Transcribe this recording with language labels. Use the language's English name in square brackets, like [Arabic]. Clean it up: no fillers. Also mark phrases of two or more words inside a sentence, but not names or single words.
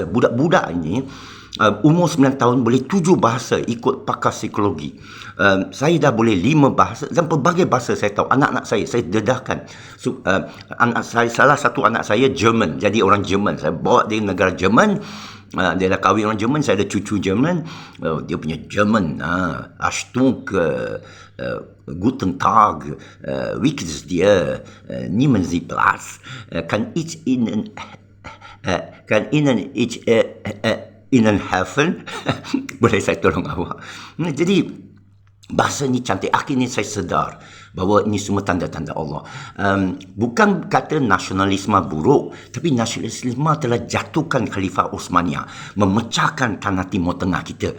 [Malay] Budak-budak ini umur 9 tahun boleh 7 bahasa ikut pakar psikologi. Saya dah boleh 5 bahasa dan pelbagai bahasa saya tahu. Anak-anak saya dedahkan. Anak saya, salah satu anak saya Jerman, jadi orang Jerman. Saya bawa dia negara Jerman. Dia dah kahwin orang Jerman, saya ada cucu Jerman. Dia punya Jerman. [German] Achtung, Guten Tag, wie geht's dir, nehmen Sie Platz, kann ich Ihnen Ihnen helfen? [Malay] Boleh saya tolong awak? Jadi bahasa ni cantik. Akhirnya saya sedar bahawa ini semua tanda-tanda Allah. Bukan kata nasionalisme buruk, tapi nasionalisme telah jatuhkan Khalifah Osmaniyah, memecahkan tanah Timur Tengah kita.